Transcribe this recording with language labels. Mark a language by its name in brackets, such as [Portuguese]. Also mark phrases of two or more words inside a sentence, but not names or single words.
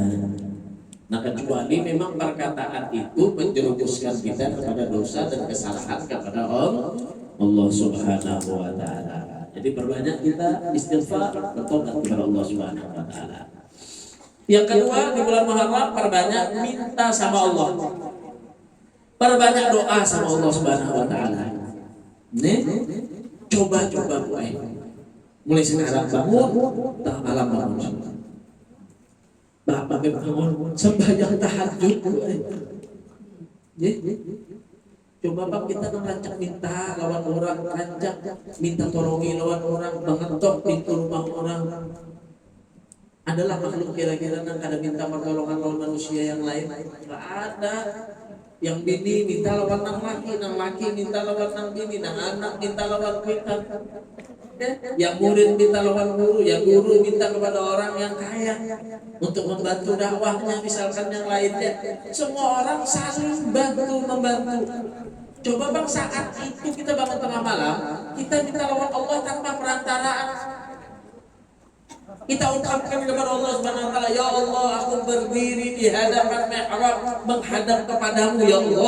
[Indonesian] Nah, kecuali memang perkataan itu menjerumuskan kita kepada dosa dan kesalahan kepada Allah [Arabic] سبحانه وتعالى. [Indonesian] Jadi perbanyak kita istighfar, bertobat kepada Allah [Arabic] سبحانه وتعالى. [Indonesian] Yang kedua, di bulan Muharram perbanyak minta sama Allah. Perbanyak doa sama Allah [Arabic] سبحانه وتعالى. [Indonesian] Nih, coba-coba mulai sekarang bangun, tak malam bangun. Berapa bangun sembahyang tahajud. [Banjar] Coba Pak kita ngerancak minta lawan orang, rancak minta tolongi lawan orang, mengetok pintu rumah orang. Adalah makhluk kira-kira yang kada minta pertolongan lawan manusia yang lain? [Indonesian] Tidak ada. [Banjar] Yang bini minta lawan nang laki minta lawan nang bini, nang anak minta lawan kita. Yang murid minta lawan guru, [Indonesian] yang guru minta kepada orang yang kaya untuk membantu dakwahnya, misalkan yang lainnya. Semua orang saling membantu. Coba Bang, saat itu kita bangun tengah malam, kita minta lawan Allah tanpa perantaraan. Kita ucapkan kepada Allah [Arabic] سبحانه وتعالى, يا الله, [Indonesian] aku berdiri di hadapan mihrab menghadap kepadamu [Arabic] يا الله.